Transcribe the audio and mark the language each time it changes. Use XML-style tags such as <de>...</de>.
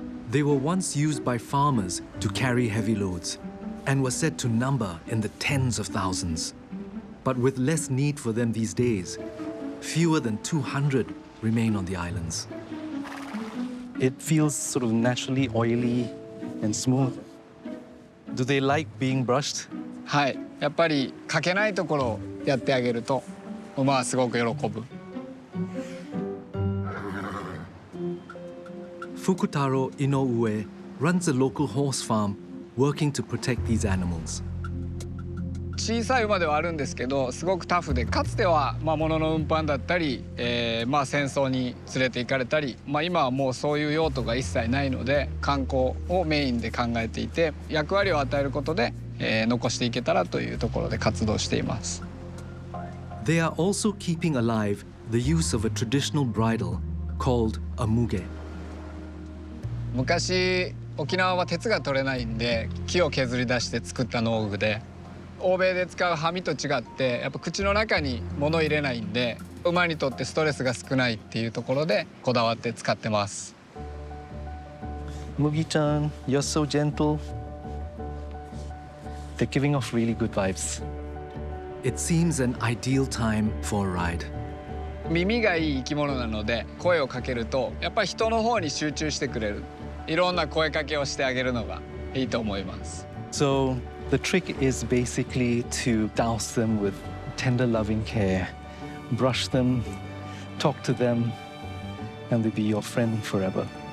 <en>They were once used by farmers to carry heavy loads and were said to number in the tens of thousands. But with less need for them these days, fewer than 200 remain on the islands. It feels sort of naturally oily and smooth. Do they like being brushed?</en> <ja>はい、やっぱりかけないところをやってあげると馬はすごく喜ぶ。</ja> <en>Fukutaro Inoue runs a local horse farm working to protect these animals.</en> <ja>小さい馬ではあるんですけど、すごくタフで、かつては物の運搬だったり、戦争に連れて行かれたり、今はもうそういう用途が一切ないので、観光をメインで考えていて、役割を与えることで、残していけたらというところで活動しています。</ja> <en>They are also keeping alive the use of a traditional bridle called a muge.</en> <ja>昔沖縄は鉄が取れないんで、木を削り出して作った農具で、欧米で使うハミと違ってやっぱ口の中に物を入れないんで、馬にとってストレスが少ないっていうところでこだわって使ってます。</ja> <en>Mugi-chan, you're so gentle. They're giving off really good vibes. It seems an ideal time for a ride.</en> <ja>耳がいい生き物なので、声をかけるとやっぱり人の方に集中してくれる。いろんな声かけをしてあげるのがいいと思います。</ja> <en>So the trick is basically to douse them with tender, loving care, brush them, talk to them, and they'll be your friend forever.</en>